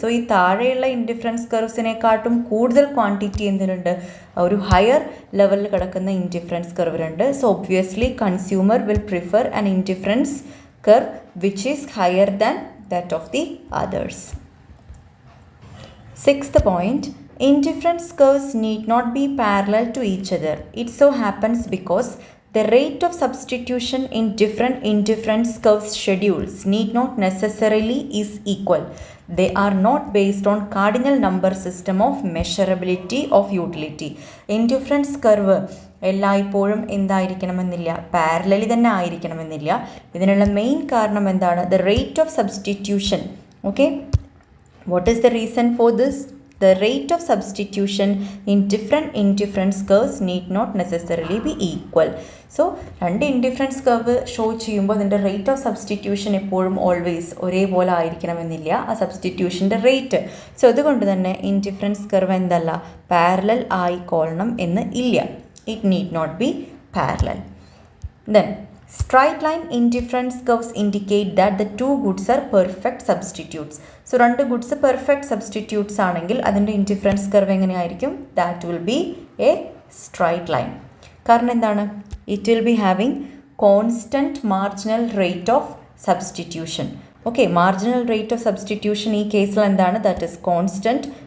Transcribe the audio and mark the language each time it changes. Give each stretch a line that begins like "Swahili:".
Malayalam: So ഈ താഴെയുള്ള indifference കർവ്സിനെക്കാട്ടും കൂടുതൽ ക്വാണ്ടിറ്റി എന്തിനുണ്ട്, ഒരു ഹയർ ലെവലിൽ കിടക്കുന്ന indifference കർവിലുണ്ട്.
English: So obviously consumer will prefer an indifference curve which is higher than that of the others. Sixth point, indifference curves need not be parallel to each other. It so happens because the rate of substitution in different indifference curves schedules need not necessarily is equal. They are not based on cardinal number system of measurability of utility.
Malayalam: Indifference curve എല്ലായ്പ്പോഴും എന്തായിരിക്കണമെന്നില്ല, parallelly തന്നെ ആയിരിക്കണമെന്നില്ല. ഇതിനുള്ള main കാരണം എന്താണ്,
English: the rate of substitution. Okay, what is the reason for this? The rate of substitution in different indifference curves need not necessarily be equal.
Malayalam: So രണ്ട് indifference curve show ചെയ്യുമ്പോൾ അതിൻ്റെ rate of substitution എപ്പോഴും always ഒരേപോലെ ആയിരിക്കണമെന്നില്ല, ആ സബ്സ്റ്റിറ്റ്യൂഷൻ്റെ rate. So അതുകൊണ്ട് തന്നെ indifference curve എന്തല്ല, പാരലൽ ആയിക്കൊള്ളണം എന്ന് ഇല്ല.
English: It need not be parallel. Then straight line indifference curves indicate that the two goods are perfect substitutes.
Malayalam: So രണ്ട് ഗുഡ്സ് പെർഫെക്റ്റ് സബ്സ്റ്റിറ്റ്യൂട്ട്സ് ആണെങ്കിൽ അതിൻ്റെ ഇൻഡിഫറൻസ് കർവ് എങ്ങനെയായിരിക്കും,
English: That will be a straight line.
Malayalam: കാരണം എന്താണ്,
English: It will be having constant marginal rate of substitution.
Malayalam: Okay, marginal rate of substitution ഈ കേസിൽ എന്താണ്,
English: That is constant.